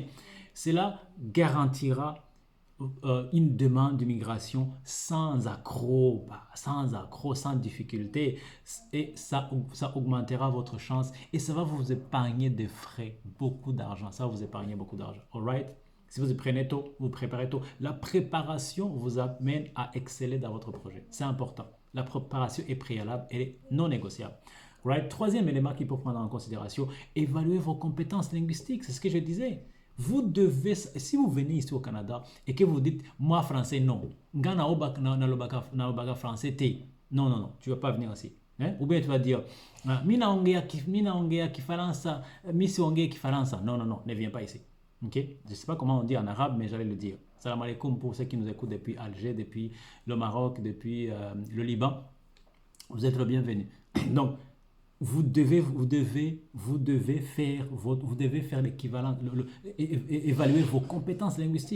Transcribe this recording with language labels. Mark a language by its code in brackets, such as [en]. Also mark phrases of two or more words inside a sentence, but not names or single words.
[fr] Cela garantira une demande d'immigration sans accroc, sans difficulté. Et ça augmentera votre chance et ça va vous épargner des frais, beaucoup d'argent. Ça va vous épargner beaucoup d'argent. [en] All right? [fr] Si vous prenez tôt, vous préparez tôt. La préparation vous amène à exceller dans votre projet. C'est important. La préparation est préalable, elle est non négociable. Right? Troisième élément qu'il faut prendre en considération, évaluer vos compétences linguistiques. C'est ce que je disais. Vous devez, si vous venez ici au Canada et que vous dites, moi français, non. Français, non, non, non, tu ne vas pas venir ici. Hein? Ou bien tu vas dire, [sw] mina ongea kifaransa, misi ongea kifaransa. [fr] Non, non, non, ne viens pas ici. Okay? Je ne sais pas comment on dit en arabe, mais j'allais le dire. [ar] سلام عليكم [fr] pour ceux qui nous écoutent depuis Alger, depuis le Maroc, depuis le Liban. Vous êtes le bienvenu. Donc, vous devez faire l'équivalent, évaluer vos compétences linguistiques.